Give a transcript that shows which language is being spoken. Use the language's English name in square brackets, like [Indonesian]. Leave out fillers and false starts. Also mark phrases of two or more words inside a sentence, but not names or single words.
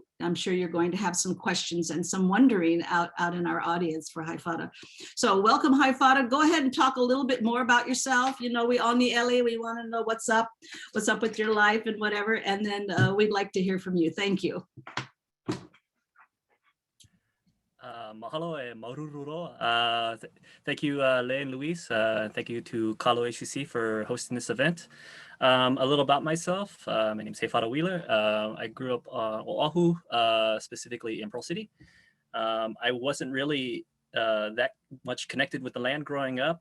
[English] I'm sure you're going to have some questions and some wondering out in our audience for Heifara. So welcome, Heifara. Go ahead and talk a little bit more about yourself. You know, we on the Ellie, we want to know what's up with your life and whatever, and then we'd like to hear from you. Thank you. [Hawaiian] Mahalo e marururo. [English] Thank you, Lei and Louise. Thank you to Kalo HCC for hosting this event. A little about myself. My name is Heifara Wheeler. I grew up on Oahu, specifically in Pearl City. I wasn't really that much connected with the land growing up.